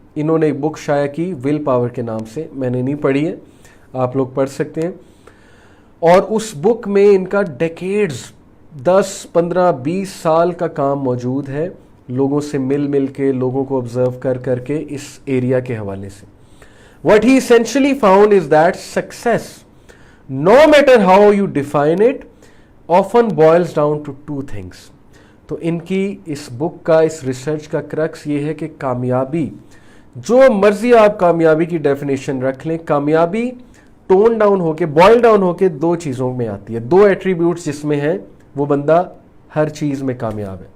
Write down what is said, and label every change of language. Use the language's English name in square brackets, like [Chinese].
[Urdu] انہوں نے ایک بک شائع کی ول پاور کے نام سے, میں نے نہیں پڑھی ہے, آپ لوگ پڑھ سکتے ہیں. اور اس بک میں ان کا ڈیکیڈز 10, 15, 20 سال کا کام موجود ہے, لوگوں سے مل کے, لوگوں کو آبزرو کر کے اس ایریا کے حوالے سے. [English] What he essentially found is that success, no matter how you define it, often boils down to two things. [Urdu] تو ان کی اس بک کا, اس ریسرچ کا کرکس یہ ہے کہ کامیابی, جو مرضی آپ کامیابی کی ڈیفینیشن رکھ لیں, کامیابی ٹون ڈاؤن ہو کے, بوائل ڈاؤن ہو کے دو چیزوں میں آتی ہے. دو ایٹریبیوٹس جس میں ہیں وہ بندہ ہر چیز میں کامیاب ہے.